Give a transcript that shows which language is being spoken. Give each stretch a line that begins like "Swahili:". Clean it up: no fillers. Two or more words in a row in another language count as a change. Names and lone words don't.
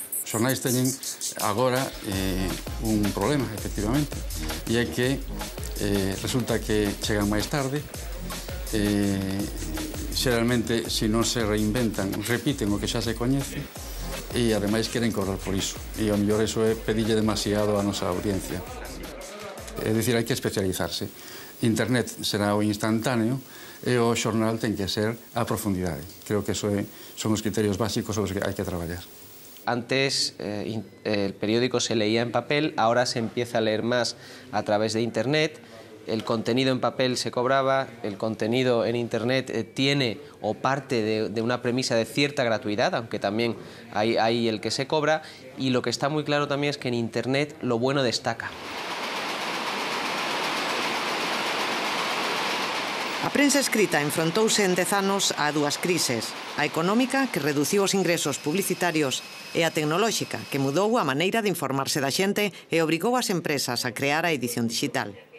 Galician: Os xornais teñen agora un problema, efectivamente, e é que resulta que chegan máis tarde, xeralmente, se non se reinventan, repiten o que xa se coñece, e ademais queren cobrar por iso. E ao mellor iso é pedille demasiado a nosa audiencia. É dicir, hai que especializarse. Internet será o instantáneo, e o xornal ten que ser a profundidade. Creo que son os criterios básicos sobre os que hai que traballar.
Spanish: Antes el periódico se leía en papel, ahora se empieza a leer más a través de Internet. El contenido en papel se cobraba, el contenido en Internet tiene o parte de una premisa de cierta gratuidad, aunque también hay el que se cobra, y lo que está muy claro también es que en Internet lo bueno destaca.
Galician: A prensa escrita enfrontouse en 10 anos a dúas crises, a económica, que reduciu os ingresos publicitarios, e a tecnolóxica, que mudou a maneira de informarse da xente e obrigou as empresas a crear a edición digital.